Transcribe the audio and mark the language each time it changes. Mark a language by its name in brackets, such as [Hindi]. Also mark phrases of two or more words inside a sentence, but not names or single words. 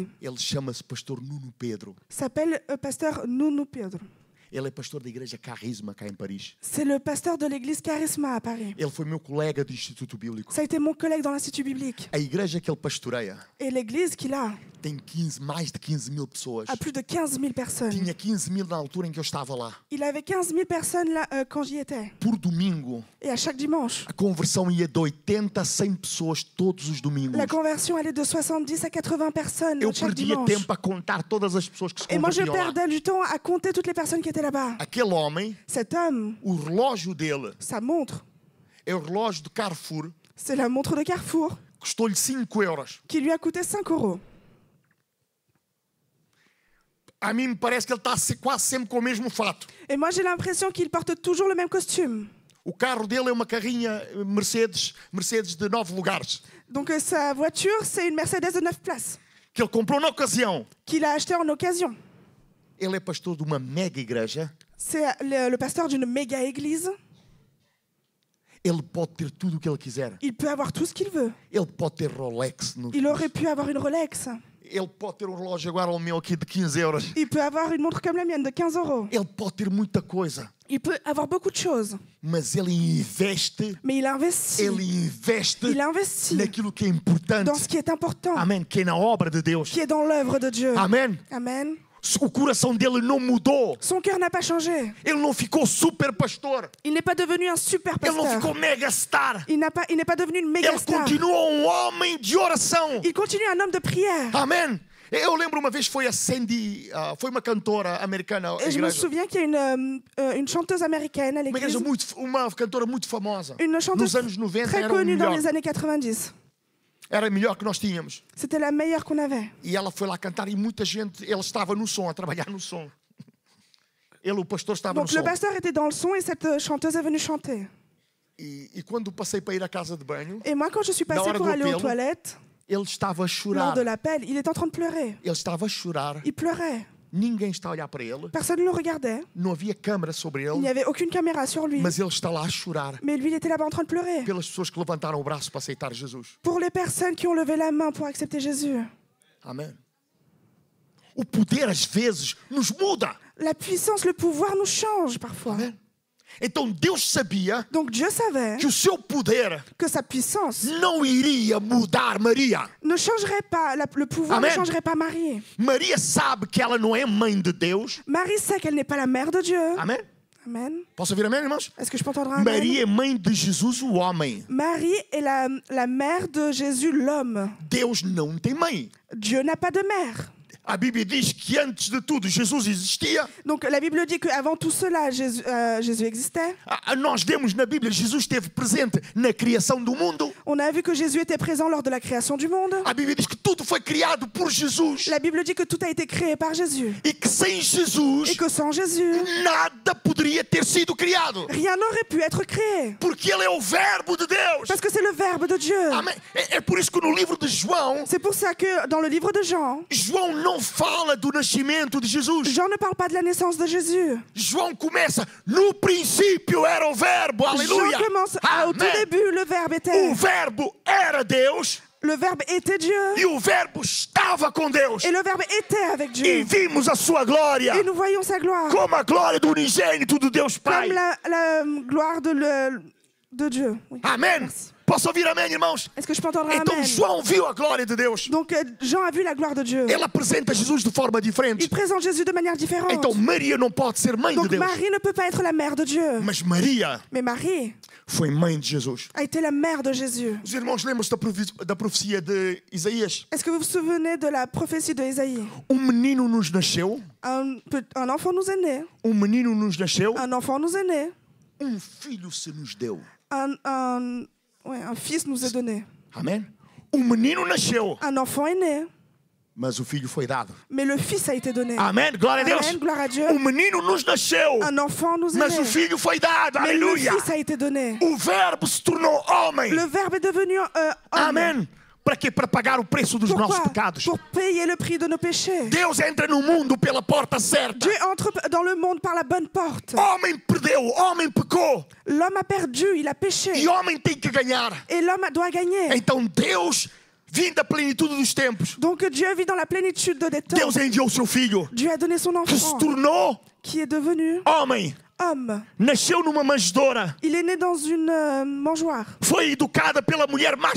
[Portuguese] ele chama-se pastor Nuno Pedro. [French] s'appelle pasteur Nuno Pedro. [Portuguese] Ele é pastor da igreja Carisma cá em Paris. [French] C'est le pasteur de l'église Charisma à Paris. [Portuguese] Ele foi meu colega do Instituto Bíblico. [French] Ça a été mon collègue dans l'Institut biblique. [Portuguese] A igreja que ele pastoreia [French] Et l'église qu'il a [Portuguese] tem mais de 15 mil pessoas. [French] a plus de 15 000 personnes. [Portuguese] Tinha 15 mil na altura em que eu estava lá. [French] Il avait 15 000 personnes là quand j'y étais. [Portuguese] Por domingo, [French] Et à chaque dimanche, [Portuguese] a conversão ia de 80 a 100 pessoas todos os domingos. [French] la conversion allait de 70 à 80 personnes [Portuguese] Eu [French] chaque [Portuguese] perdia [French] dimanche. [Portuguese] tempo a contar todas as pessoas que se [French] Et moi, je [Portuguese] convertiam lá. [French] perdais du temps à compter toutes les personnes qui étaient là-bas. [Portuguese] Aquele homem, [French] Cet homme, [Portuguese] o relógio dele [French] sa montre, [Portuguese] é o relógio de Carrefour, [French] c'est la montre de Carrefour [Portuguese] custou-lhe 5 euros. [French] qui lui a coûté 5 €. [Portuguese] A mim me parece que ele está quase sempre com o mesmo fato. [French] Et moi, j'ai l'impression qu'il porte toujours le même costume. [Portuguese] O carro dele é uma carrinha Mercedes de 9 lugares, [French] Donc, sa voiture, c'est une Mercedes de 9 places [Portuguese] que ele comprou na ocasião. [French] qu'il a acheté en occasion. [Portuguese] Ele é pastor de uma mega igreja. [French] C'est le pasteur d'une méga église. [Portuguese] Ele pode ter tudo o que ele quiser. [French] Il peut avoir tout ce qu'il veut. [Portuguese] Ele pode ter Rolex. [French] Il aurait pu avoir une Rolex. [Portuguese] Ele pode ter relógio agora o meu aqui de 15 euros. [French] Il peut avoir une montre comme la mienne de 15 €. [Portuguese] Ele pode ter muita coisa. [French] Il peut avoir beaucoup de choses. [Portuguese] Mas ele investe. [French] Mais il investit. [Portuguese] Ele investe [French] Il investit [Portuguese] naquilo que é importante. [French] dans ce qui est important, [Portuguese] Amém. Que é na obra de Deus. [French] qui est dans l'œuvre de Dieu. [Portuguese] Amém. [French] Amen. [Portuguese] O coração dele não mudou. [French] Son cœur n'a pas changé. [Portuguese] Ele não ficou super pastor. [French] Il n'est pas devenu un super [Portuguese] Ele não [French] pasteur. [Portuguese] ficou mega star. [French] Il n'est pas devenu une méga [Portuguese] Ele [French] star. [Portuguese] continua um homem de oração. [French] Il continue un homme de prière. [Portuguese] Amém. Eu lembro uma vez foi a Sandy, foi uma cantora americana. [French] Et je me souviens qu'il y a une chanteuse américaine à l'église. [Portuguese] Uma cantora muito famosa. [French] Une chanteuse [Portuguese] Nos anos 90 [French] très [Portuguese] era o [French] connue dans [Portuguese] melhor. [French] les années 90. [Portuguese] Era a melhor que nós tínhamos. [French] C'était la meilleure qu'on avait. [Portuguese] E ela foi lá cantar e muita gente, ele estava no som, a trabalhar no som. Ele, o pastor, estava [French] Donc [Portuguese] no [French] le [Portuguese] som. [French] pasteur était dans le son et cette chanteuse est venue chanter. [Portuguese] E quando passei para ir à casa de banho, [French] Et moi, quand je suis [Portuguese] Na [French] passée [Portuguese] hora [French] pour [Portuguese] do [French] aller aux [Portuguese] apelo, [French] toilettes, [Portuguese] ele estava a [French] lors [Portuguese] chorar. [French] de l'appel, il était en train de pleurer. [Portuguese] Ele estava a chorar. [French] Il pleurait. [Portuguese] Ninguém está a olhar para ele. [French] Personne ne le regardait. [Portuguese] Não havia câmara sobre [French] Il n'y [Portuguese] ele. [French] avait aucune caméra sur lui. [Portuguese] Mas ele está lá a chorar [French] Mais lui, il était là-bas en train de pleurer. [Portuguese] pelas pessoas que levantaram o braço para aceitar Jesus. [French] Pour les personnes qui ont levé la main pour accepter Jésus. [Portuguese] Amém. O poder às vezes nos muda. [French] La puissance, le pouvoir nous change parfois. [Portuguese] Amém. Então Deus sabia [French] Donc Dieu savait [Portuguese] que o seu poder [French] que sa puissance [Portuguese] não iria mudar Maria. [French] ne changerait pas, le pouvoir [Portuguese] Amen. [French] ne changerait pas Marie. [Portuguese] Maria sabe que ela não é mãe de Deus. [French] Marie sait qu'elle n'est pas la mère de Dieu. [Portuguese] Amém? [French] Amen. [Portuguese] Posso ouvir amém, irmãos? [French] Est-ce que je peux entendre un amen? [Portuguese] Maria é mãe de Jesus, o homem. [French] Marie est la mère de Jésus, l'homme. [Portuguese] Deus não tem mãe. [French] Dieu n'a pas de mère. [Portuguese] A Bíblia diz que antes de tudo Jesus existia. [French] Donc la Bible dit qu'avant tout cela, Jésus existait. [Portuguese] Nós vemos na Bíblia Jesus esteve presente na criação do mundo. [French] On a vu que Jésus était présent lors de la création du monde. [Portuguese] A Bíblia diz que tudo foi criado por Jesus. [French] La Bible dit que tout a été créé par Jésus. [Portuguese] E que sem Jesus [French] Et que sans Jésus, [Portuguese] nada poderia ter sido criado. [French] rien n'aurait pu être créé. [Portuguese] Porque Ele é o Verbo de Deus. [French] Parce que c'est le Verbe de Dieu. [Portuguese] Amém. É por isso que no livro de João, [French] C'est pour ça que dans le livre de Jean, [Portuguese] João não fala do nascimento de Jesus. [French] Jean ne parle pas de la naissance de Jésus. [Portuguese] João começa, no princípio era o Verbo, [French] Jean [Portuguese] aleluia. [French] commence au tout [Portuguese] Amém. [French] début, le Verbe était. [Portuguese] O Verbo era Deus [French] Le Verbe était Dieu. [Portuguese] e o Verbo estava com Deus. [French] Et le Verbe était avec [Portuguese] E [French] Dieu. [Portuguese] vimos a sua glória [French] Et nous voyons sa gloire. [Portuguese] como a glória do unigênito de Deus Pai. [French] Comme la gloire de Dieu. Oui. [Portuguese] Amém. [French] Merci. [Portuguese] Posso ouvir amém, irmãos? [French] Est-ce que je peux entendre un [Portuguese] Então [French] amen? [Portuguese] João viu a glória de Deus. [French] Donc Jean a vu la gloire de Dieu. [Portuguese] Ele apresenta Jesus de forma [French] Il [Portuguese] diferente. [French] présente Jésus de manière différente. [Portuguese] Então Maria não pode ser mãe de [French] Donc [Portuguese] Deus. [French] Marie ne peut pas être la mère de Dieu. [Portuguese] Mas Maria [French] Mais Marie [Portuguese] foi mãe de Jesus. [French] a été la mère de Jésus. [Portuguese] Os irmãos lembram-se da profecia de Isaías? [French] Est-ce que vous vous souvenez de la prophétie de Isaïe? [Portuguese] Menino nos nasceu. [French] Un enfant nous est né. [Portuguese] Menino nos nasceu. [French] Un enfant nous est né. [Portuguese] Filho se nos deu. [French] Un fils nous est donné. [Portuguese] Amém? Menino nasceu. [French] Un enfant est né. [Portuguese] Mas o filho foi dado. [French] Mais le fils a été donné. [Portuguese] Amém? Glória a Deus. [French] Amen, gloire à Dieu. [Portuguese] Menino nos nasceu. [French] Un enfant nous est [Portuguese] Mas o [French] né. [Portuguese] filho foi dado. [French] Mais le [Portuguese] Aleluia. [French] fils a été donné. [Portuguese] O verbo se tornou homem. [French] Le Verbe est devenu homme. [Portuguese] Amém. Para quê? Para pagar o preço dos nossos [French] Pourquoi? [Portuguese] pecados. [French] Pour payer le prix de nos péchés. [Portuguese] Deus entra no mundo pela porta certa. [French] Dieu entre dans le monde par la bonne porte. [Portuguese] Homem perdeu, homem pecou. [French] L'homme a perdu, il a péché. [Portuguese] E homem tem que ganhar. [French] Et l'homme doit gagner. [Portuguese] Então Deus, vindo da plenitude dos tempos, [French] Donc Dieu vit dans la plénitude des temps. [Portuguese] Deus enviou seu filho, [French] Dieu a donné son [Portuguese] que se [French] enfant, [Portuguese] tornou [French] qui est devenu [Portuguese] homem. [French] homme. [Portuguese] Nasceu numa manjedoura. [French] Il est né dans une mangeoire. [Portuguese] Foi educada pela mulher mais